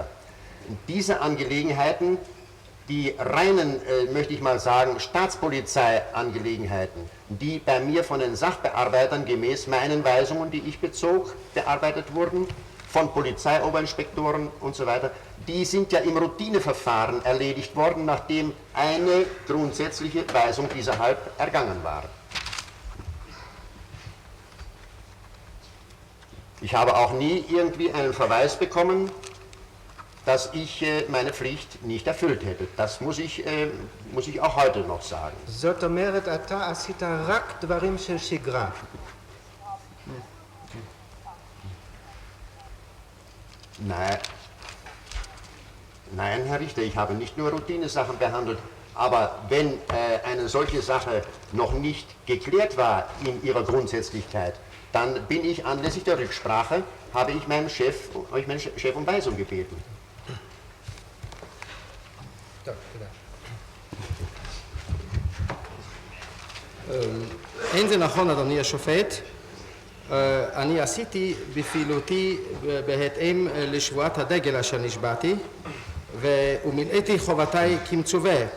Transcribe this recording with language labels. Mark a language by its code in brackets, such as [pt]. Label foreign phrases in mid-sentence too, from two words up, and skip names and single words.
[de] Diese Angelegenheiten, die reinen, möchte ich mal sagen, Staatspolizeiangelegenheiten, die bei mir von den Sachbearbeitern gemäß meinen Weisungen, die ich bezog, bearbeitet wurden, von Polizeioberinspektoren und so weiter, die sind ja im Routineverfahren erledigt worden, nachdem eine grundsätzliche Weisung dieserhalb ergangen war. Ich habe auch nie irgendwie einen Verweis bekommen, dass ich meine Pflicht nicht erfüllt hätte. Das muss ich auch heute noch sagen. [he] זאת אומרת, אתה עשית רק דברים של שגרה. [de] Nein, Herr Richter, ich habe nicht nur Routinesachen behandelt, aber wenn eine solche Sache noch nicht geklärt war in ihrer Grundsätzlichkeit, dann bin ich anlässlich der Rücksprache, habe ich meinen Chef um Weisung gebeten. [he] אין זה נכון, אדוני השופט. אני עשיתי בפעילותי בהתאם לשבועת הדגל אשר נשבעתי, ומילאתי חובותיי כמצווה.